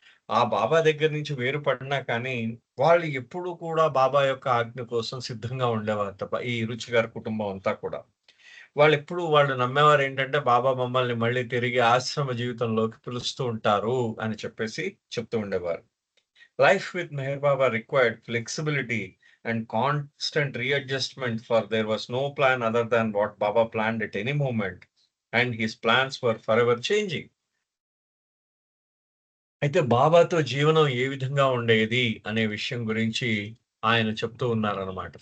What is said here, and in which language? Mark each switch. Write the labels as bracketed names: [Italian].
[Telugu] ఆ బాబా దగ్గర నుంచి వేరుపడినా కానీ, వాళ్ళు ఎప్పుడూ కూడా బాబా యొక్క ఆజ్ఞ కోసం సిద్ధంగా ఉండేవారు తప్ప, ఈ రుచి గారి కుటుంబం అంతా కూడా. వాళ్ళు నమ్మేవారేంటంటే, బాబా మమ్మల్ని మళ్ళీ తిరిగి ఆశ్రమ జీవితంలోకి పిలుస్తూ ఉంటారు అని చెప్పేసి చెప్తూ ఉండేవారు. [English] Life with Meher Baba required flexibility and constant readjustment, for there was no plan other than what Baba planned at any moment, and his plans were forever changing. [Telugu] అయితే బాబాతో జీవనం ఏ విధంగా ఉండేది అనే విషయం గురించి ఆయన చెప్తూ ఉన్నారనమాట.